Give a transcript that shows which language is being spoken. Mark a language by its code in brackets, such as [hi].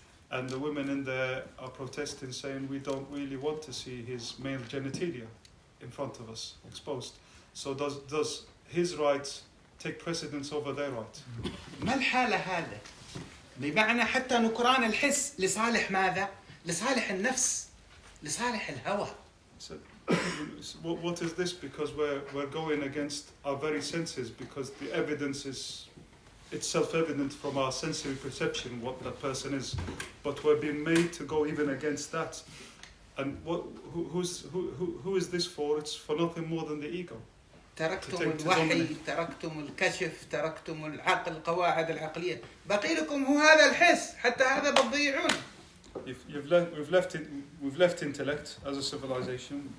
[en] And the women in there are protesting, saying we don't really want to see his male genitalia. in front of us, exposed. So does his rights take precedence over their rights? [ar] ما الحالة هذا؟ بمعنى حتى نكران الحس لصالح ماذا؟ لصالح النفس، لصالح الهوى. [en] So, what is this? Because we're going against our very senses, because the evidence it's self-evident from our sensory perception what that person is, but we're being made to go even against that. And who is this for? It's for nothing more than the ego. [ar] تركتم الوحي، تركتم الكشف، تركتم العقل، القواعد العقلية، بقي لكم هو هذا الحس، حتى هذا بتضيعون. [en] We've left intellect as a civilization.